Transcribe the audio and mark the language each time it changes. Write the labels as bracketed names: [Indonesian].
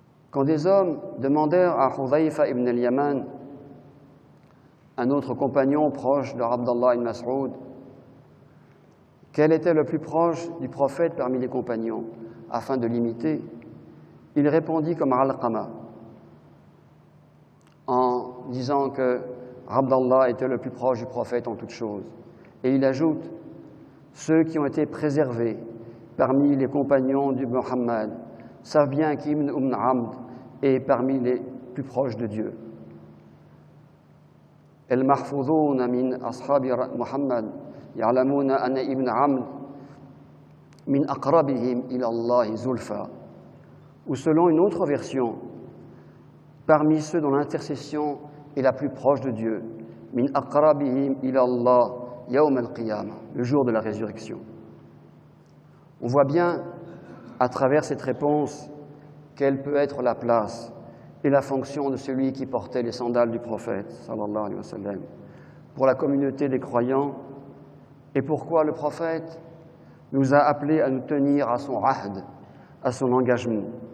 [French] Quand des hommes demandèrent à Hudhayfa ibn al-Yaman, un autre compagnon proche de Abdallah ibn Mas'ud, quel était le plus proche du prophète parmi les compagnons, afin de l'imiter, il répondit comme Alqama, en disant que Abdallah était le plus proche du prophète en toutes choses. Et il ajoute: ceux qui ont été préservés parmi les compagnons du Muhammad savent bien qu'Ibn Amd est parmi les plus proches de Dieu. [Arabic] المحفوظون من أصحاب محمد يعلمون أن ابن عمرو من أقربهم إلى الله زلفى. [French] Ou selon une autre version, parmi ceux dont l'intercession est la plus proche de Dieu, [Arabic] min aqrabihim ila Allah yawm al-qiyamah, [French] le jour de la résurrection. On voit bien à travers cette réponse quelle peut être la place et la fonction de celui qui portait les sandales du prophète sallallahu alayhi wa sallam pour la communauté des croyants, et pourquoi le prophète nous a appelés à nous tenir à son ahd, à son engagement.